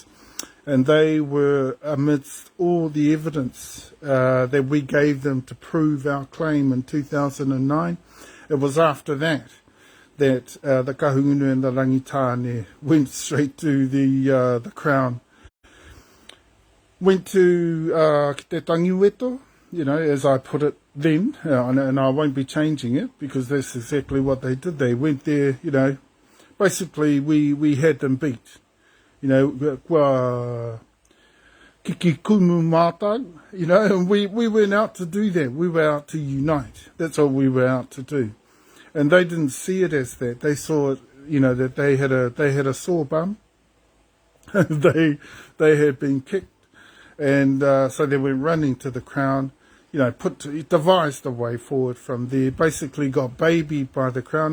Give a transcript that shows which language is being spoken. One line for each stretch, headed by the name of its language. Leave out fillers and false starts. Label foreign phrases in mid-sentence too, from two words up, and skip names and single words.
English: And they were amidst all the evidence that we gave them to prove our claim in 2009. It was after that the Kahungunu and the Rangitane went straight to the Crown. Went to
Māori: te tangiweto,
English: you know, as I put it then, and I won't be changing it because that's exactly what they did. They went there, you know, basically we had them beat. You know,
Māori: kiki kumu mātau,
English: you know, and we went out to do that. We were out to unite. That's all we were out to do. And they didn't see it as that. They saw it, you know, that they had a sore bum. they had been kicked. And so they went running to the Crown, you know, devised a way forward from there, basically got babied by the Crown.